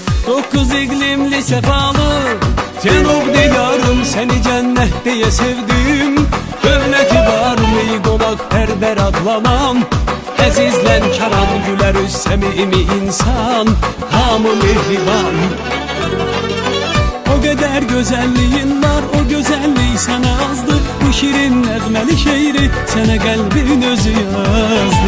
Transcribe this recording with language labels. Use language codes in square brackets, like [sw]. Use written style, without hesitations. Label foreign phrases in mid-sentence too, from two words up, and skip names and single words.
[tr] Dokuz iklimli sefalı Cenub diyarım, seni cennet diye sevdim. [az] Dövleti var mı konak berber adlanan, Əzizlən karan gülər üz səmimi insan, hamı mehriban. [tr] O kadar güzelliğin var, o güzellik sana azdır. [az] Bu şirin nəğməli şeiri sənə qəlbin özü yazdı.